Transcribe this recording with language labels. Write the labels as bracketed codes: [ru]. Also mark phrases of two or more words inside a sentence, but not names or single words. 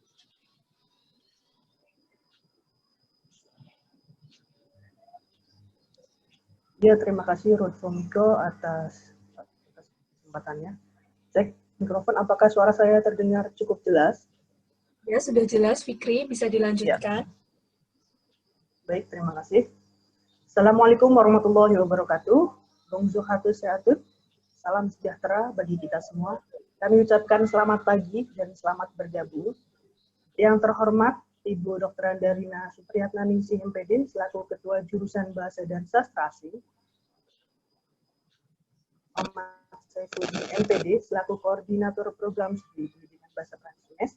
[id] Ya, terima kasih Rodfomiko atas kesempatannya. Cek mikrofon, apakah suara saya terdengar cukup jelas? Ya, sudah jelas, Fikri. Bisa dilanjutkan. Ya. Baik, terima kasih. [ar] السلام عليكم ورحمة الله وبركاته. [fr] Bonjour à tous et à toutes. [id] Salam sejahtera bagi kita semua. Kami ucapkan selamat pagi dan selamat bergabung. Yang terhormat, Ibu Dr. Andarina Supriyatna Ningsih MPD, selaku Ketua Jurusan Bahasa dan Sastra Asing. Muhammad Syaifuddin MPD, selaku Koordinator Program Studi Pendidikan Bahasa Prancis.